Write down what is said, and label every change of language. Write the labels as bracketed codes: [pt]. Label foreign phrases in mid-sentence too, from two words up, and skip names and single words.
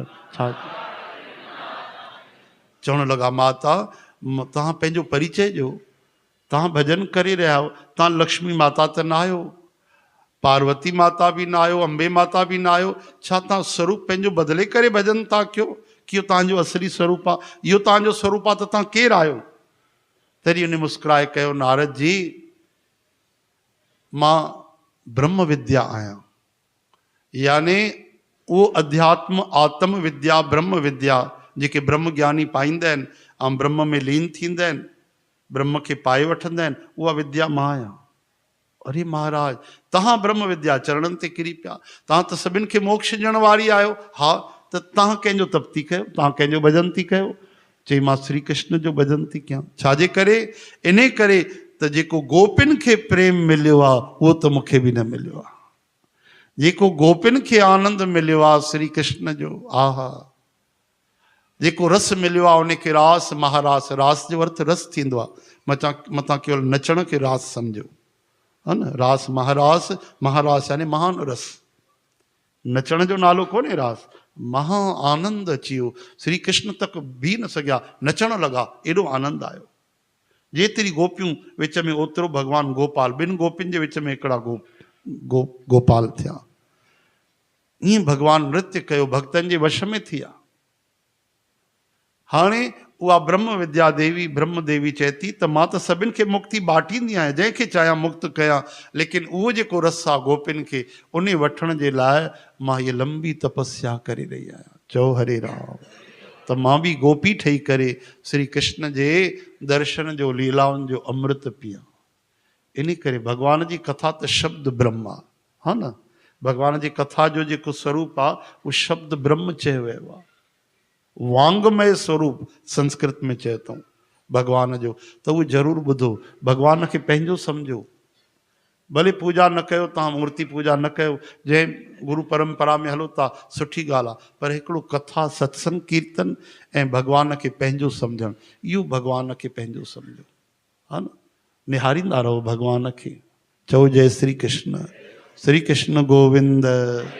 [sd] छा चवण लॻा माता तव्हां पंहिंजो परिचय ॾियो, तव्हां भजन करे रहिया आहियो, तव्हां लक्ष्मी माता त न आहियो, पार्वती माता बि न आहियो, अंबे माता बि न आहियो, छा तव्हां स्वरूप पंहिंजो बदिले करे भजन था कयो कि इहो तव्हांजो असली स्वरूप आहे? इहो तव्हांजो स्वरूप आहे त तव्हां केरु आहियो? तॾहिं उन मुस्कुराए कयो नारद जी मां ब्रह्म विद्या आहियां, यानी उहो अध्यात्म आत्म विद्या ब्रह्म विद्या जेके ब्रह्म ज्ञानी पाईंदा आहिनि ऐं ब्रह्म में लीन थींदा आहिनि, ब्रह्म खे पाए वठंदा आहिनि, उहा विद्या मां आहियां। अरे महाराज तव्हां ब्रह्म विद्या चरणनि ते किरी पिया, तव्हां त सभिनि खे मोक्ष ॾियण वारी आहियो। हा त तव्हां कंहिंजो तप थी कयो, तव्हां कंहिंजो भजन थी कयो? चई मां श्री कृष्ण जो भजन थी कयां। छाजे करे? इन करे त जेको गोपिन खे प्रेम मिलियो आहे उहो त मूंखे बि न मिलियो आहे। जेको गोपिन खे आनंद मिलियो आहे श्री कृष्ण जो, आहा जेको रस मिलियो आहे उनखे रास महारास, रास जो अर्थ रस थींदो आहे, मतां केवल नचण खे रास सम्झो, है न। रास महारास, महारास यानी महान रस, नचण जो नालो कोन्हे रास। महा आनंद अची वियो, श्री कृष्ण तक बीह न सघिया, नचण लॻा, एॾो आनंद आयो। जेतिरी गोपियूं विच में ओतिरो भगवान गोपाल, ॿिनि गोपियुनि जे विच में हिकिड़ा गोपाल थिया। ईअं भगवान नृत्य कयो, भक्तनि जे वश में थी विया। हाणे उहा ब्रह्म विद्या देवी ब्रह्म देवी चए थी त मां त सभिनि खे मुक्ति बांटींदी आहियां, जंहिंखे चाहियां मुक्त कयां, लेकिन उहो जेको रस आहे गोपिन खे उन वठण जे लाइ मां हीअ लंबी तपस्या करे रही आहियां। चओ हरे राम। त मां बि गोपी ठही करे श्री कृष्ण जे दर्शन जो लीलाउनि जो अमृत पियां। इन करे भगवान जी कथा त शब्द ब्रह्म आहे, हा न। भगवान जी कथा जो जेको स्वरूप आहे उहो शब्द ब्रह्म चयो वियो आहे, वांगमय स्वरूप संस्कृत में चयो अथऊं भगवान जो। त उहो ज़रूरु ॿुधो, भगवान खे पंहिंजो सम्झो। भले पूजा न कयो, तव्हां मूर्ति पूजा न कयो, जंहिं गुरु परंपरा में हलो था सुठी ॻाल्हि आहे, पर हिकिड़ो कथा सत्संग कीर्तन ऐं भगवान खे पंहिंजो सम्झणु, इहो भगवान खे पंहिंजो सम्झो, हा न। निहारींदा रहो भगवान खे। चओ जय श्री कृष्ण। श्री कृष्ण गोविंद।